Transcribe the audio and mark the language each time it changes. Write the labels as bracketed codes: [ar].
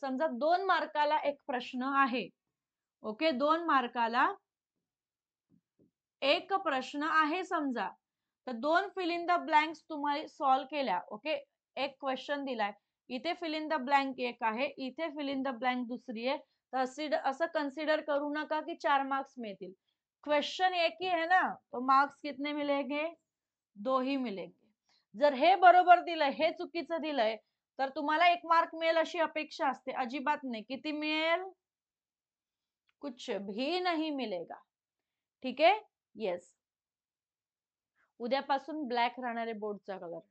[mr] समजा 2 मार्काला एक प्रश्न आहे. ओके, 2 मार्काला एक प्रश्न आहे समजा, तर 2 फिल इन द ब्लँक्स तुम्हाला सॉल्व केल्या. ओके, एक क्वेश्चन दिलाय, इथे फिल इन द ब्लँक एक आहे, इथे फिल इन द ब्लँक दुसरी आहे, तर असं कन्सिडर करू नका की 4 मार्क्स मिळतील. [hi] क्वेश्चन एक ही है ना, तो मार्क्स कितने मिलेंगे, 2 ही मिलेंगे. [mr] जर हे बरोबर दिलंय, हे चुकीचं दिलंय, तर तुम्हाला 1 मार्क मिळेल अशी अपेक्षा असते. अजिबात नाही. किती मिळेल, [hi] कुछ भी नहीं मिलेगा. [mr] ठीक आहे, येस. उद्यापासून ब्लॅक राहणारे बोर्डचा कलर.